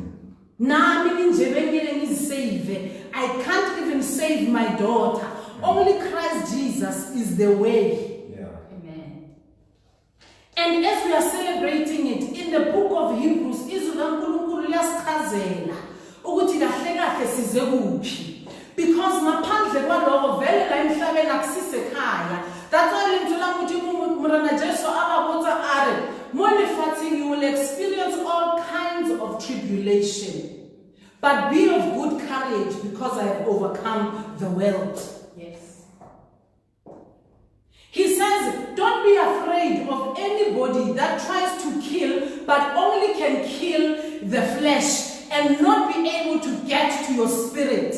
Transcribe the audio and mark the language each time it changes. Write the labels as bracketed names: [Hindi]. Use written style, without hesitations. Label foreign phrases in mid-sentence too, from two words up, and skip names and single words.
[English] I can't even save my daughter. Only Christ Jesus is the way. Yeah. Amen. And as we are celebrating it, in the book of Hebrews, because [Zulu] ngaphandle kwaloko vele la emhlabeni akusisekhaya. [English] That's why you will experience all kinds of tribulation. But be of good courage because I have overcome the world. Yes. He says, don't be afraid of anybody that tries to kill, but only can kill the flesh and not be able to get to your spirit.